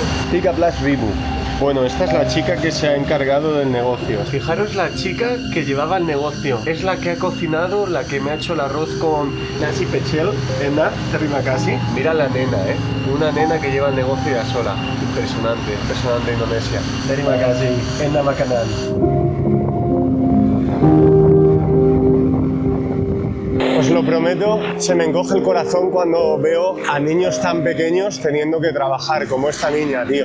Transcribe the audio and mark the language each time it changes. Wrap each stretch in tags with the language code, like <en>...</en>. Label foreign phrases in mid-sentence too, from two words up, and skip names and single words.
<id>Tika Plus Ribu.</id> <es>Bueno, esta es la chica que se ha encargado del negocio. Fijaros la chica que llevaba el negocio. Es la que ha cocinado, la que me ha hecho el arroz con</es> <id>nasi pechel,</id> <es>Ena,</es> <id>terima kasih.</id> <es>Mira la nena, una nena que lleva el negocio ya sola. Impresionante, impresionante Indonesia.</es> <id>Terima kasih, Ena makanan.</id> <es>Os lo prometo, se me encoge el corazón cuando veo a niños tan pequeños teniendo que trabajar como esta niña, tío.</es>